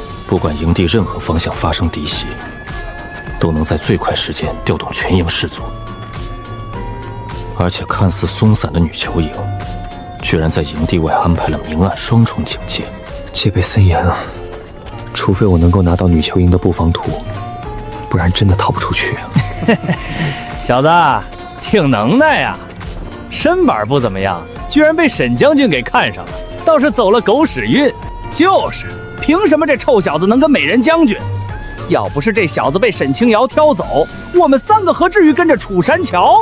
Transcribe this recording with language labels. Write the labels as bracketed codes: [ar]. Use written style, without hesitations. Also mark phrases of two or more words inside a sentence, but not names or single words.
[zh] 不管營地任何方向發生敵襲，都能在最快時間調動全營士卒。而且看似鬆散的女囚營，居然在營地外安排了明暗雙重警戒，戒備森嚴啊！除非我能夠拿到女囚營的布防圖，不然真的逃不出去啊！小子， 挺能耐呀，身板不怎么样，居然被沈将军给看上了，倒是走了狗屎运。就是，凭什么这臭小子能跟美人将军？要不是这小子被沈清瑶挑走，我们3个何至于跟着楚山桥？